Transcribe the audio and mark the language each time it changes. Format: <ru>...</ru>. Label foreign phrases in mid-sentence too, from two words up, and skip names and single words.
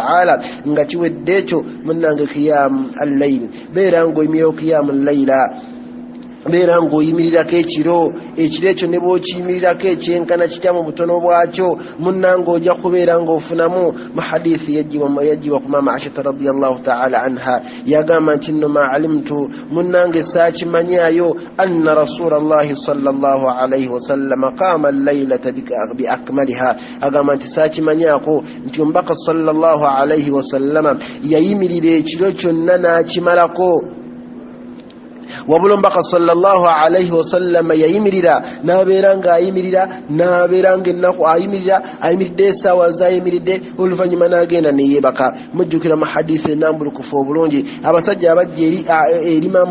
<lg>ta'ala nga kiwedde ekyo munnange</lg> <ar>قيام الليل</ar> <lg>beera ng'oyimirira</lg> <ar>قيام الليلة</ar> <lg>beera ng'oyimirirako ekiro ekyo ne bw'okiyimirirako ekyenkana kitya mu butono bwakyo munnange ojja kubeera ng'ofunamu mu hadithi yajjibwa ku mama aisha</lg> <ar>رضي الله تعالى عنها</ar> <lg>yagamba nti nno</lg> <ar>ما علمت</ar> <lg>munnange saakimanyaayo</lg> <ar>أن رسول الله صلى الله عليه وسلم قام الليلة بأكملها</ar> <lg>agamba nti saakimanyaako nti omubaka</lg> <ar>صلى الله عليه وسلم</ar> <lg>yayimirira ekiro kyonna n'akimalako wabula omubaka</lg> <ar>صلى الله عليه وسلم</ar> <lg>yayimirira n'abeera ng'ayimirira n'abeera ng'ennaku ayimiridde essaawa z'ayimiridde oluvannyuma n'agenda neyeebaka mujjukira mu hadithi ennambulukufu obulungi abasajja abajja eri</lg>